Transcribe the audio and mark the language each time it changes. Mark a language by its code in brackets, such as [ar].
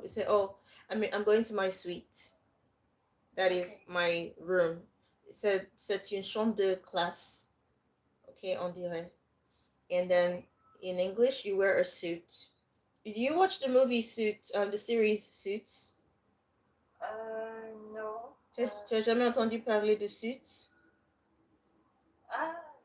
[en] You say, oh, I'm going to my suite. That is my room. [fr] C'est une chambre de classe. Okay, on dirait. [en] And then in English, you wear a suit. Did you watch the movie Suits, the series Suits? No. [fr] Tu as jamais entendu parler de Suits? Ah.